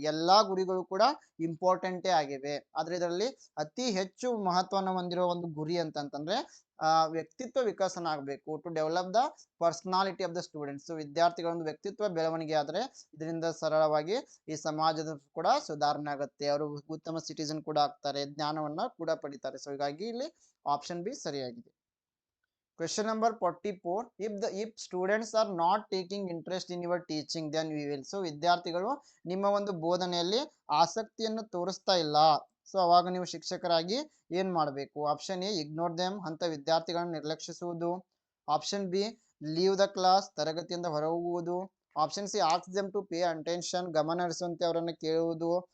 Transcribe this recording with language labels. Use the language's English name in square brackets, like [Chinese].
[Kannada] ಎಲ್ಲಾ ಗುರಿಗಳು ಕೂಡ ಇಂಪಾರ್ಟೆಂಟೇ ಆಗಿವೆ. ಆದ್ರೆ ಇದರಲ್ಲಿ ಅತಿ ಹೆಚ್ಚು ಮಹತ್ವವನ್ನು ಹೊಂದಿರುವ ಒಂದು ಗುರಿ ಅಂತಂದ್ರೆ ವ್ಯಕ್ತಿತ್ವ ವಿಕಸನ ಆಗಬೇಕು, [English] To develop the personality of the students. [Kannada] ವಿದ್ಯಾರ್ಥಿಗಳ ಒಂದು ವ್ಯಕ್ತಿತ್ವ ಬೆಳವಣಿಗೆ ಆದ್ರೆ ಇದರಿಂದ ಸರಳವಾಗಿ ಈ ಸಮಾಜದ ಕೂಡ ಸುಧಾರಣೆ ಆಗುತ್ತೆ, ಅವರು ಉತ್ತಮ ಸಿಟಿಜನ್ ಕೂಡ ಆಗ್ತಾರೆ, ಜ್ಞಾನವನ್ನ ಕೂಡ ಪಡಿತಾರೆ. ಸೊ ಹೀಗಾಗಿ ಇಲ್ಲಿ ಆಪ್ಷನ್ ಬಿ ಸರಿಯಾಗಿದೆ. [English] Question number 44. If students are not taking interest in your teaching, then we will. [Kannada] So ವಿದ್ಯಾರ್ಥಿಗಳು ನಿಮ್ಮ ಒಂದು ಬೋಧನೆಯಲ್ಲಿ ಆಸಕ್ತಿಯನ್ನು ತೋರಿಸ್ತಾ ಇಲ್ಲ, ಸೊ ಅವಾಗ ನೀವು ಶಿಕ್ಷಕರಾಗಿ ಏನ್ ಮಾಡಬೇಕು? ಆಪ್ಷನ್ ಎ, [English] ignore them, [Kannada] ಅಂತ ವಿದ್ಯಾರ್ಥಿಗಳನ್ನು ನಿರ್ಲಕ್ಷಿಸುವುದು. Option B, [English] leave the class, [Kannada] ತರಗತಿಯಿಂದ ಹೊರಹೋಗುವುದು. Option C, [English] ask them to pay attention, [Kannada] ಗಮನ ಹರಿಸುವಂತೆ ಅವರನ್ನು ಕೇಳುವುದು.